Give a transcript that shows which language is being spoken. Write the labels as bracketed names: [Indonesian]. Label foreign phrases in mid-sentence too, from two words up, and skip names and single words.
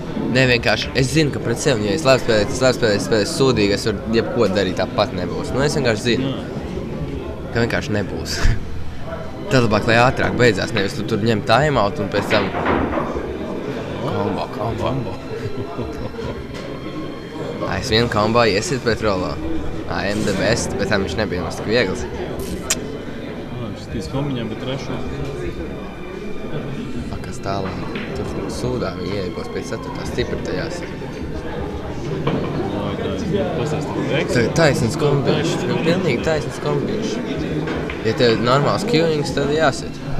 [Latvian] Nē, vienkārši, es zinu, ka pret sevi, ja es labi spēlēju sūdīgi, es varu jebko darīt, tāpat nebūs. Nu, es vienkārši zinu, ka vienkārši nebūs. Tad labāk, lai ātrāk beidzās, nevis tu tur ņem timeout un pēc tam... Kombo. Es vienu kombo iesit pret Rolo. [English] I am the best, [Latvian] bet tam viņš nebija mums tik viegls. Šitīs kombiņām, bet trešo. Kas tālāk? Tur sūdā viņi ieibos pēc 4. stipri tajās. Taisnīgs kombiņš. Pilnīgi taisnīgs kombiņš. Ja tev ir normāls queuings, tad jāsit.